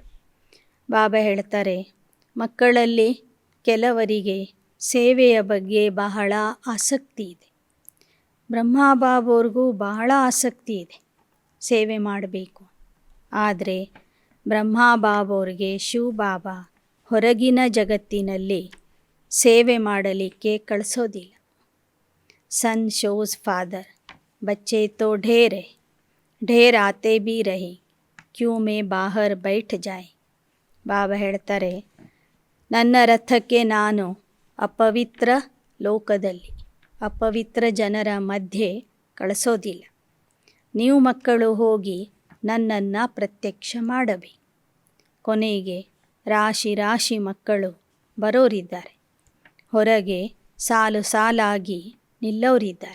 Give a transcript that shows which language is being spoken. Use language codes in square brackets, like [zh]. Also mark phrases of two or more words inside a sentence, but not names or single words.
[kn] ಬಾಬಾ ಹೇಳ್ತಾರೆ, ಮಕ್ಕಳಲ್ಲಿ ಕೆಲವರಿಗೆ ಸೇವೆಯ ಬಗ್ಗೆ ಬಹಳ ಆಸಕ್ತಿ ಇದೆ. ಬ್ರಹ್ಮಬಾಬವ್ರಿಗೂ ಬಹಳ ಆಸಕ್ತಿ ಇದೆ ಸೇವೆ ಮಾಡಬೇಕು. ಆದರೆ ಬ್ರಹ್ಮಬಾಬವ್ರಿಗೆ ಶಿವ ಬಾಬಾ ಹೊರಗಿನ ಜಗತ್ತಿನಲ್ಲಿ ಸೇವೆ ಮಾಡಲಿಕ್ಕೆ ಕಳಿಸೋದಿಲ್ಲ. [en] son shows father [hi] बच्चे तो ढेर है, ढेर आते भी रहे, क्यों मैं बाहर बैठ जाए. [kn] ಬಾಬಾ ಹೇಳ್ತಾರೆ, ನನ್ನ ರಥಕ್ಕೆ ನಾನು ಅಪವಿತ್ರ ಲೋಕದಲ್ಲಿ ಅಪವಿತ್ರ ಜನರ ಮಧ್ಯೆ ಕಳಿಸೋದಿಲ್ಲ. ನೀವು ಮಕ್ಕಳು ಹೋಗಿ ನನ್ನನ್ನು ಪ್ರತ್ಯಕ್ಷ ಮಾಡಬೇಕು. ಕೊನೆಗೆ ರಾಶಿ ರಾಶಿ ಮಕ್ಕಳು ಬರೋರಿದ್ದಾರೆ, ಹೊರಗೆ ಸಾಲು ಸಾಲಾಗಿ ನಿಲ್ಲೋರಿದ್ದಾರೆ.